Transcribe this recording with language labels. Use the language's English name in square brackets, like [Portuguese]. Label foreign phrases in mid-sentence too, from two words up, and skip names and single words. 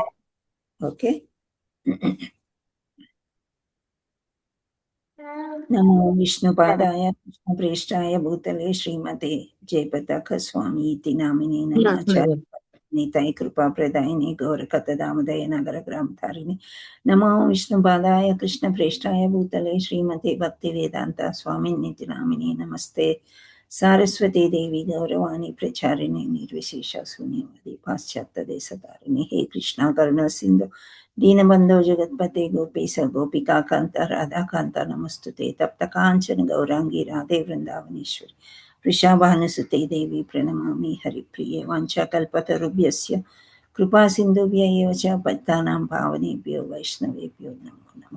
[Sanskrit] ఓకే, నమో విష్ణుపాదాయ కృష్ణప్రేష్టాయ భూతలే శ్రీమతే జయపతాక స్వామి ఇతి నామినే నీతాయ కృపా ప్రదాయిని గౌరకథదామదయ నగర గ్రామధారిణి. నమో విష్ణుపాదాయ కృష్ణప్రేష్టాయ భూతలే శ్రీమతే భక్తి వేదాంత స్వామి నితి నామినే నమస్తే సారస్వతీ దేవి గౌరవాణి ప్రచారిణి నిర్విశేష శూన్యవాది పాశ్చాత్య దేశధారిణి. హే కృష్ణ కరుణ సింధు दीनबंधो जगत्पते गोपीश गोपिका कांत राधा कांत नमस्तुते तप्त कांचन गौरांगी राधे वृंदावनेश्वरी वृषभानुसुते देवी प्रणमामि हरिप्रिये वाञ्छाकल्पतरुभ्यस्य कृपा सिन्धुभ्य एव च पतितानां पावनेभ्यो वैष्णवेभ्यो नमो नमः.